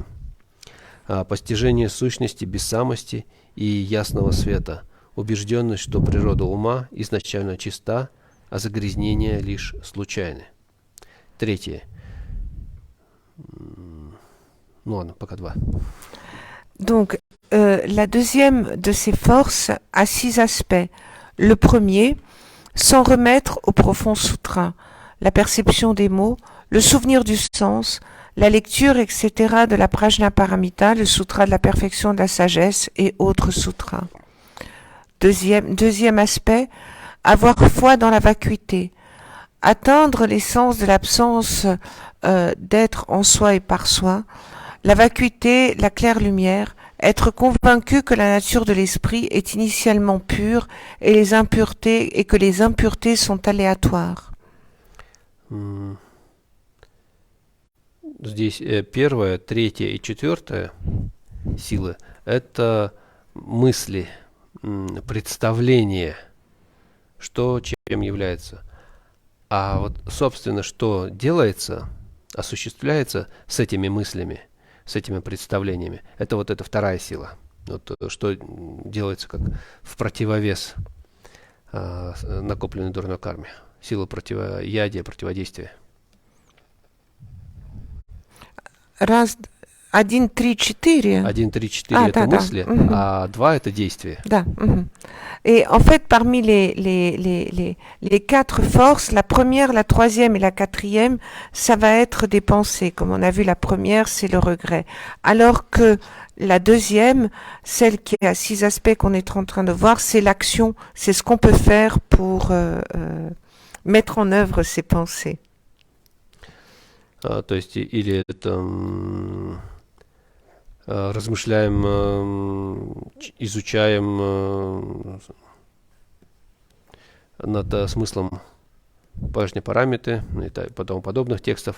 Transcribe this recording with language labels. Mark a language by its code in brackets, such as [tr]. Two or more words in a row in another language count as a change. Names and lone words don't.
[ru] Постижение сущности бессамости и ясного света, убежденность, что природа ума изначально чиста, а загрязнения лишь случайны. Третье. Ну ладно, пока два. [fr] Donc, la deuxième de ces forces a 6 aspects. Le premier, s'en remettre au profond sutra, la perception des mots, le souvenir du sens, la lecture, etc. de la Prajnaparamita, le sutra de la perfection de la sagesse et autres sutras. Deuxième aspect, avoir foi dans la vacuité, atteindre l'essence de l'absence d'être en soi et par soi, la vacuité, la claire lumière, être convaincu que la nature de l'esprit est initialement pure et que les impuretés sont aléatoires. [ru] Здесь первая, третья и четвертая силы – это мысли, представление, что чем является. А вот, собственно, что делается, осуществляется с этими мыслями, с этими представлениями, это вот эта вторая сила. Вот, что делается как в противовес накопленной дурной карме. Сила противоядия, противодействия. Раз, 1, 3, 4. 1, 3, 4 это мысли, а 2 это действия. Да. [fr] Et en fait, parmi les 4 forces, la première, la troisième et la quatrième, ça va être des pensées. Comme on a vu, la première, c'est le regret. Alors que la deuxième, celle qui a 6 aspects qu'on est en train de voir, c'est l'action. C'est ce qu'on peut faire pour mettre en œuvre ces pensées. [ru] То есть или это размышляем, изучаем над смыслом пажни параметры и тому подобных текстов.